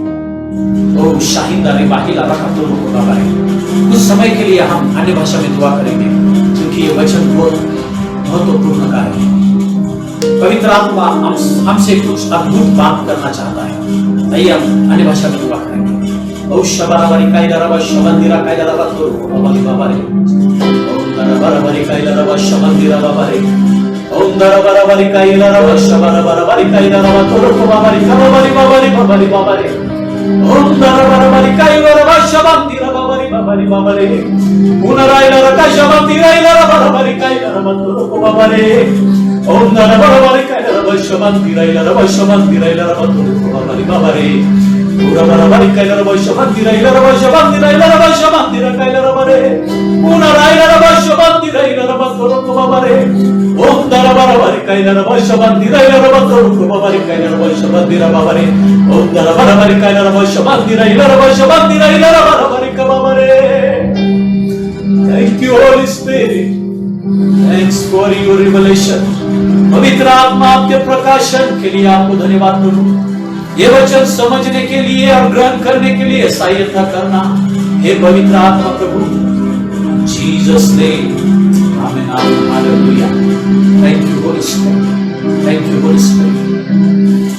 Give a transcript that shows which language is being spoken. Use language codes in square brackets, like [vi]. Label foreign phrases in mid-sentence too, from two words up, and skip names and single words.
[hi] ओ शाहिंदा रे बाहिला रखा तो होगा भाई। कुछ समय के लिए हम अन्य भाषा में दुआ करेंगे, क्योंकि ये वचन बहुत महत्वपूर्ण कार्य है। पवित्र आत्मा हमसे कुछ अद्भुत बात करना चाहता है। आइए हम अन्य भाषा में दुआ करेंगे। ओ शबरावरी कायदरवा शबंदिरा कायदरवा तो बाबा रे, ओ दरबारवरी कायदरवा शबंदिरा बाबा रे, ओ दरबारवरी कायदरवा शबरावरी कायदरवा तो बाबा रे, बाबा रे, ओ दरबारवरी कायदरवा शबंदिरा बाबा रे, पुनरायला रका शबंदिरा इला बाबा कायदरवा तो बाबा रे, ओ दरबारवरी कायदरवा शबंदिरा इला बाबा तो बाबा रे, पूरा बराबरी कायला रबा शबंदिरा इला रबा शबंदिरा इला रबा शबंदिरा कायला रबा रे, पुनरायला रबा शबंदिरा इला रबा तो बाबा रे, ओ दरबारवरी कायला रबा शबंदिरा इला रबा तो बाबा रे, कायला रबा शबंदिरा बाबा रे, ओ दरबारवरी कायला रबा शबंदिरा इला रबा शबंदिरा इला रबा रे का बाबा रे। [en] Thank you Holy Spirit, thanks for your revelation. [hi] पवित्र आत्मा आपके प्रकाशन के लिए आपको धन्यवाद प्रभु। ये वचन समझने के लिए और ग्रहण करने के लिए सहायता करना, हे पवित्र आत्मा प्रभु, [en] Jesus name, [hi] आमीन, हालेलुया। [en] Thank you Holy Spirit, thank you Holy Spirit.